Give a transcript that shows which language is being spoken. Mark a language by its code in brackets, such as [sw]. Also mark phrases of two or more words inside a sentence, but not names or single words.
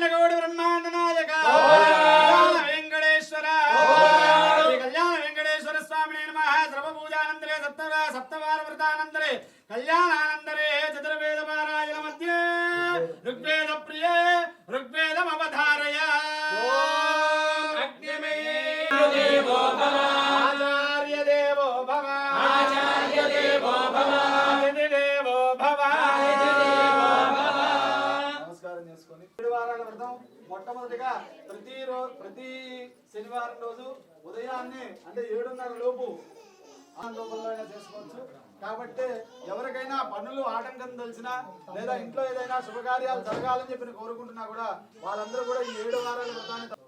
[sa] लघुवट ब्रह्माण्ड नायक वेंकटेश्वर श्री कल्याण वेंकटेश्वर स्वामिने नमः सर्वपूजानन्तरे सप्तवार व्रतानन्तरे कल्याणानन्तरे चतुर्वेद पारायण मध्ये ऋग्वेद प्रिये ऋग्वेदमवधारय देवो भव आचार्य देवो भव आचार्य देवो भव अतिथि देवो भव [te] నమస్కారం చేసుకొని 7 వారాల వ్రతం మొట్టమొదటిగా ప్రతి శనివారం రోజు ఉదయాన్నే అంటే 7:30 లోపు లోపల చేసుకోవచ్చు. కాబట్టి ఎవరికైనా పనులు ఆటంకం తెలిసినా లేదా ఇంట్లో ఏదైనా శుభకార్యాలు జరగాలని చెప్పి కోరుకుంటున్నా కూడా వాళ్ళందరూ కూడా ఈ 7 వారాల వ్రతాన్ని